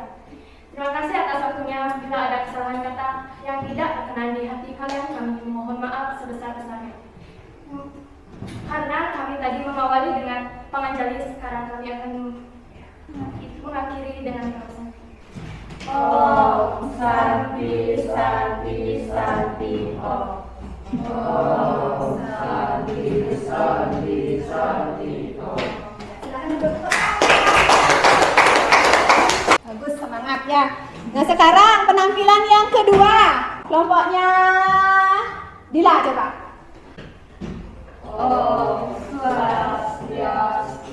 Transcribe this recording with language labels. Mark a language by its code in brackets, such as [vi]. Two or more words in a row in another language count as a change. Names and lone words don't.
[id] Terima kasih atas waktunya. Bila ada kesalahan kata yang tidak berkenan di hati kalian, kami mohon maaf sebesar-besarnya. Karena kami tadi mengawali dengan panganjali, sekarang kami akan mengakhiri dengan proses. [sa] Om Santi Santi Santi Om. Om Santi Santi Santi Om. [id] Silakan duduk. Bagus, semangat ya. Nah, sekarang penampilan yang kedua. Kelompoknya Dila, coba. [ban] Om Swastiastu.